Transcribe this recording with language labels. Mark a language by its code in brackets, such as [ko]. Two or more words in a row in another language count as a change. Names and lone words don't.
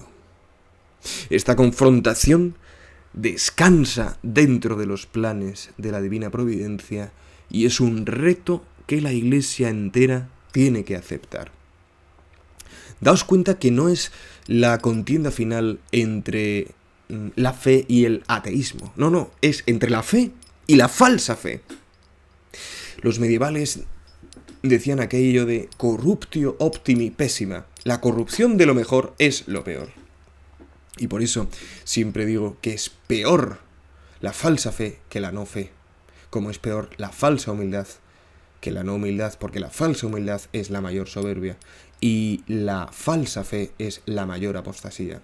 [es] Esta confrontación descansa dentro de los planes de la divina providencia y es un reto que la Iglesia entera tiene que aceptar. Daos cuenta que no es la contienda final entre la fe y el ateísmo. No, es entre la fe y la falsa fe. Los medievales decían aquello de [la] corruptio optimi pessima. [es] La corrupción de lo mejor es lo peor. Y por eso siempre digo que es peor la falsa fe que la no fe. Como es peor la falsa humildad que la no humildad, porque la falsa humildad es la mayor soberbia y la falsa fe es la mayor apostasía.